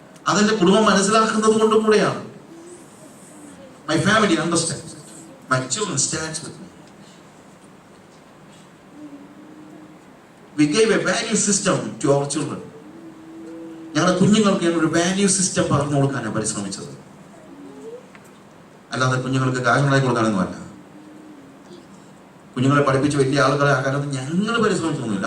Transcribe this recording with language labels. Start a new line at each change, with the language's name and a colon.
Malayalam: അതെന്റെ കുടുംബം മനസ്സിലാക്കുന്നത് കൊണ്ടും കൂടെയാണ്.
English: My family understands it. My children stands with me. We gave a value system to our children.
Malayalam: ഞങ്ങളുടെ കുഞ്ഞുങ്ങൾക്ക് ഒരു വാല്യൂ സിസ്റ്റം പറഞ്ഞു കൊടുക്കാനാണ് പരിശ്രമിച്ചത്. അല്ലാതെ കുഞ്ഞുങ്ങൾക്ക് കാര്യങ്ങളായി കൊടുക്കാനൊന്നും അല്ല. കുഞ്ഞുങ്ങളെ പഠിപ്പിച്ച് വലിയ ആളുകളെ ആക്കാനൊന്നും ഞങ്ങൾ പരിശ്രമിച്ചൊന്നുമില്ല.